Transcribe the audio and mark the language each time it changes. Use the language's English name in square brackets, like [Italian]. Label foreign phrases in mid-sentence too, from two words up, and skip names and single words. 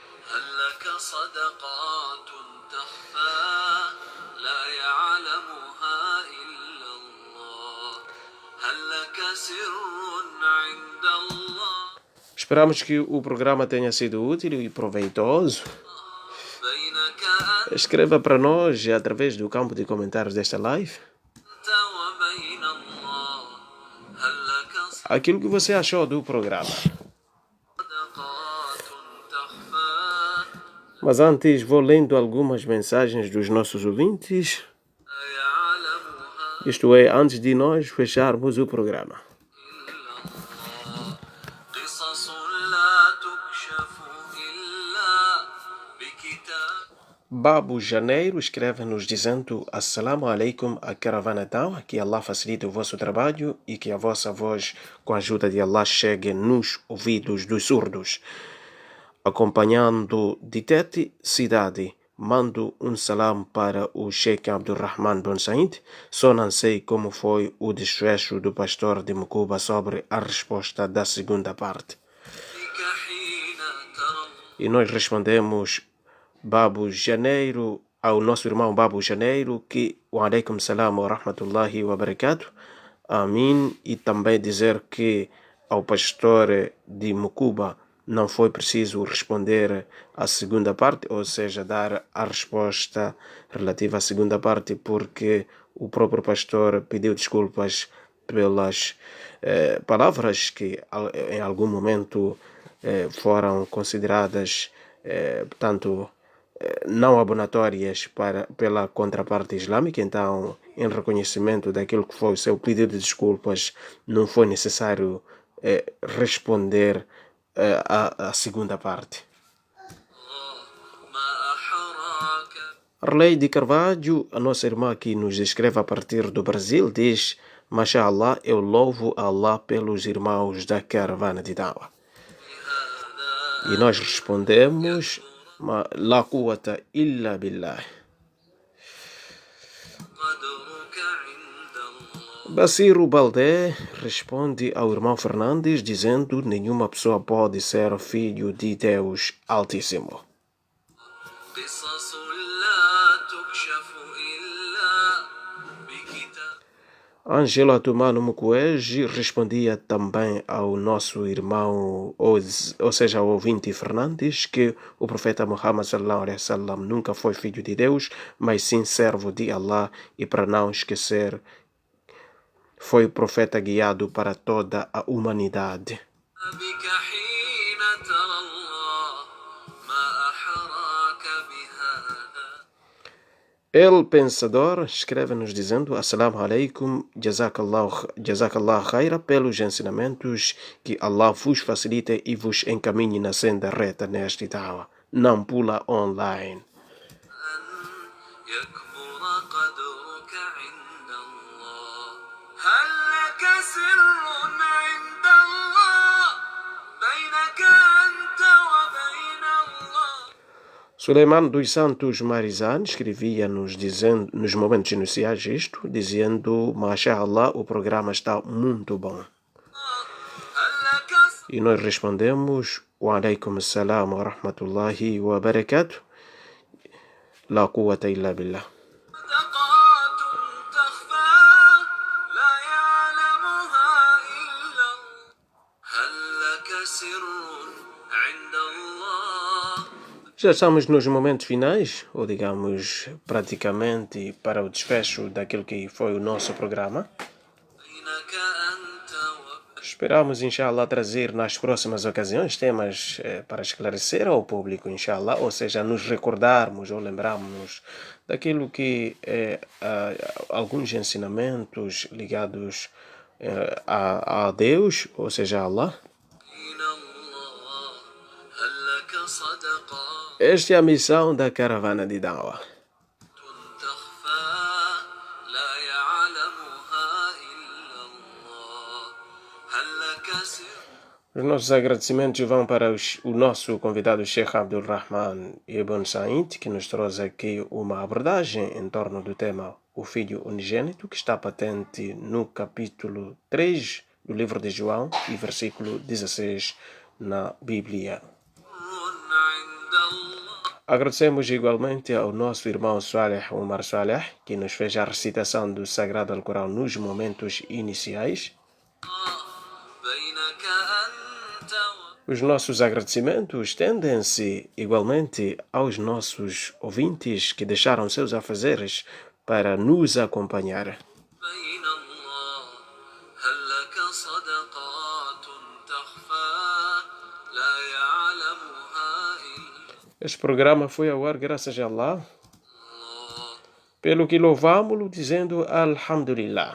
[Portuguese] Esperamos que o programa tenha sido útil e proveitoso. Escreva para nós através do campo de comentários desta live. [Arabic] لك [Portuguese] aquilo que você achou do programa. [Arabic] صدقات تخفى [Portuguese] Mas antes vou lendo algumas mensagens dos nossos ouvintes, [Arabic] لا يعلمها [Portuguese] isto é, antes de nós fecharmos o programa. [Arabic] إلا الله قصص لا تكشف إلا بكتاب [Portuguese] Babu Janeiro escreve-nos dizendo: [Arabic] السلام عليكم, [Portuguese] a caravana Dawa, que Allah facilite o vosso trabalho e que a vossa voz, com a ajuda de Allah, chegue nos ouvidos dos surdos. Acompanhando de Tete, cidade, mando um salam para o Sheikh Abdurrahman Ben Said. Só não sei como foi o desfecho do pastor de Mucuba sobre a resposta da segunda parte. [Arabic] بك حين ترى [Portuguese] E nós respondemos Babu Janeiro, ao nosso irmão Babu Janeiro, que [Arabic] وعليكم السلام و رحمة الله وبركاته آمين, [Portuguese] e também dizer que ao pastor de Mucuba não foi preciso responder a segunda parte, ou seja, dar a resposta relativa à segunda parte, porque o próprio pastor pediu desculpas pelas palavras que em algum momento foram consideradas, portanto, não abonatórias pela contraparte islâmica. Então, em reconhecimento daquilo que foi o seu pedido de desculpas, não foi necessário responder a segunda parte. [Arabic] ما أحراك [Portuguese] Arleide Carvalho, a nossa irmã que nos escreve a partir do Brasil, diz: Mashallah, eu louvo Allah pelos irmãos da caravana de Dawa. E nós respondemos: [Arabic] لا قوة إلا بالله. قدرك عند الله [Portuguese] Baciro Baldé responde ao irmão Fernandes dizendo: nenhuma pessoa pode ser filho de Deus Altíssimo. [Arabic] قصص لا تكشف إلا بكتاب [Portuguese] Angelo Atumano Mukwege respondia também ao nosso irmão, ou seja, ao ouvinte Fernandes, que o profeta Muhammad [Arabic] صلى الله عليه وسلم [Portuguese] nunca foi filho de Deus, mas sim servo de Allah, e para não esquecer, foi o profeta guiado para toda a humanidade. [Arabic] بك حين ترى الله ما أحراك بهذا [Portuguese] El Pensador escreve-nos dizendo: [Arabic] السلام عليكم, جزاك الله خيرا [Portuguese] pelos ensinamentos, que Allah vos facilite e vos encaminhe na senda reta neste dawa. Não pula online. [Arabic] أن يكبر قدرك عند الله هل لك سر عند الله بينك أنت وبين الله [Portuguese] Suleiman dos Santos Marizan escrevia-nos dizendo, nos momentos iniciais isto, dizendo: Mashallah, o programa está muito bom. [Arabic] هل لك [Portuguese] E nós respondemos: [Arabic] وعليكم السلام ورحمة الله وبركاته. لا قوة إلا بالله. صدقات تخفى لا يعلمها إلا الله هل لك سر عند الله [Portuguese] Já estamos nos momentos finais, ou digamos, praticamente para o desfecho daquilo que foi o nosso programa. [Arabic] بينك أنت وبين [Portuguese] Esperamos, inshallah, trazer nas próximas ocasiões temas para esclarecer ao público, inshallah, ou seja, nos recordarmos ou lembrarmos daquilo que alguns ensinamentos ligados a Deus, ou seja, a Allah. [Arabic] الله هل لك صدقات [Portuguese] Esta é a missão da caravana de Dawa. [Arabic] تخفى لا يعلمها إلا الله هل لك سر [Portuguese] Os nossos agradecimentos vão para o nosso convidado Sheikh Abdurrahman Ibn Said, que nos trouxe aqui uma abordagem em torno do tema O Filho Unigênito, que está patente no capítulo 3 do livro de João e versículo 16 na Bíblia. [Arabic] عند الله [Portuguese] Agradecemos igualmente ao nosso irmão Saleh Omar Saleh, que nos fez a recitação do Sagrado Alcorão nos momentos iniciais. [Arabic] بينك أنت [Portuguese] Os nossos agradecimentos estendem-se igualmente aos nossos ouvintes que deixaram seus afazeres para nos acompanhar. [Arabic] وبين الله هل لك صدقات صدقات تخفى لا يعلمها إلا [Portuguese] Este programa foi ao ar graças a Allah, [Arabic] الله. [Portuguese] pelo que louvamos-lo dizendo Alhamdulillah.